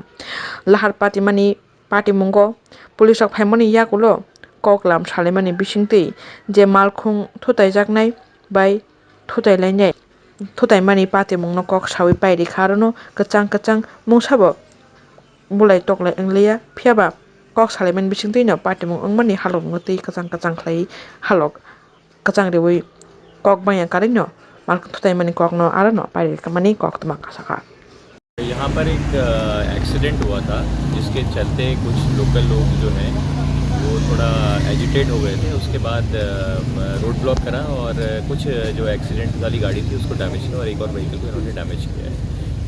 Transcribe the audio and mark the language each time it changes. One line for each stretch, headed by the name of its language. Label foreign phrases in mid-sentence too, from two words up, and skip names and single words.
Kok Borok: Lahar patimani patimungo police rok phaimani yakulo koklam salaimani bisingtwi je malkhung thutaijaknai bai Thutailaimani patimungno kok sawi pairi kharono kachang mungsabo bulai toklai wnglaia phiaba kok salaimani bisingtwi no patimung wngmani halok ngwtwi kachang khlai halok kachang rewi kok baya karwi no Malkhung Thutailaimani kok no aro no pairi kok tuma kasaka.
Hindi: यहाँ पर एक एक्सीडेंट हुआ था जिसके चलते कुछ लोकल लोग जो हैं वो थोड़ा एजिटेट हो गए थे। उसके बाद रोड ब्लॉक करा और कुछ जो एक्सीडेंट वाली गाड़ी थी उसको डैमेज किया और एक और व्हीकल को इन्होंने डैमेज किया है।